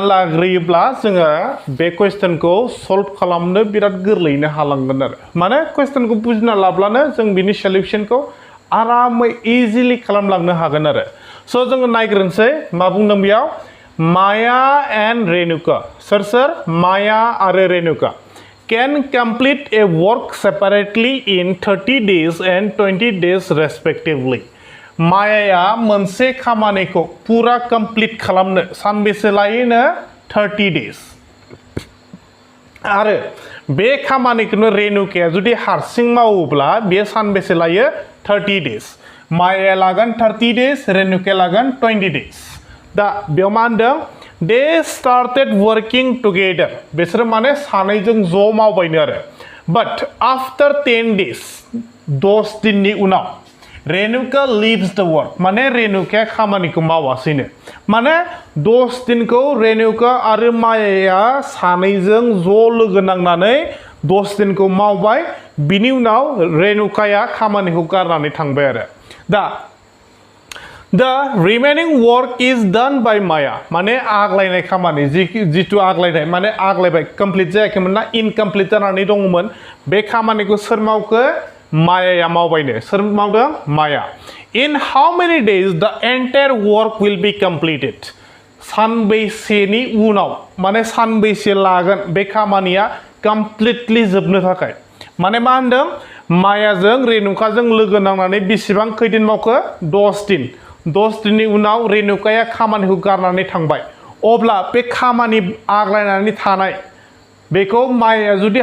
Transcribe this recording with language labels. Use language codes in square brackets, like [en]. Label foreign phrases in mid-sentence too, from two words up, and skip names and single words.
[brx] लाग्रोयोब्ला जोङो बे क्वेश्चनखौ सल्भ खालामनो बिराद गोरलैयैनो हालांगोन आरो माने क्वेश्चनखौ बुजिना लाब्लानो जों बिनि सल्युशनखौ आरामै इजिलि खालामलांनो हागोन आरो स' जोङो नायग्रोनोसै मा बुंदों बेयाव [en] Maya and Renuka [brx] सोर माया आरो रेनुका [en] can complete a work separately in 30 days and 20 days respectively [brx] मायाया मोनसे खामानिखौ पुरा कमप्लीट खालामनो सानबेसे लायोनो 30 days आरो बे खामानिखौनो रेनुकाया जुदि हारसिं मावोब्ला बे सानबेसे लायो 30 days मायाया लागोन 30 days रेनुकाया लागोन 20 days दा बेयाव मा होनदों [en] they started working together [brx] बिसोर माने सानैजों ज' मावबायनो आरो [en] but after 10 days [brx] 10 दिननि उनाव रेनुका [en] leaves the work [brx] माने रेनुकाया खामानिखौ मावासैनो माने 10 दिनखौ रेनुका आरो मायाया सानैजों ज' लोगो नांनानै 10 दिनखौ मावबाय बिनि उनाव रेनुकाया खामानिखौ गारनानै थांबाय आरो दा [en] The remaining work is done by Maya. [brx] माने आग्लायनाय खामानि जितु आग्लायनाय माने आग्लायबाय कमप्लिट जायाखैमोन ना इनकमप्लिट जानानै दङमोन बे खामानिखौ सोर मावखो मायाया मावबायनो सोर मावदों माया [en] In how many days the entire work will be completed? [brx] सानबैसेनि उनाव माने सानबैसे लागोन बे खामानिया कमप्लिटलि जोबनो थाखाय माने मा होनदों मायाजों रेनुकाजों लोगो नांनानै बेसेबां खैदिन मावखो 10 दिन 10 दिननि उनाव रेनुकाया खामानिखौ गारनानै थांबाय अब्ला बे खामानि आग्लायनानै थानाय बेखौ मायाया जुदि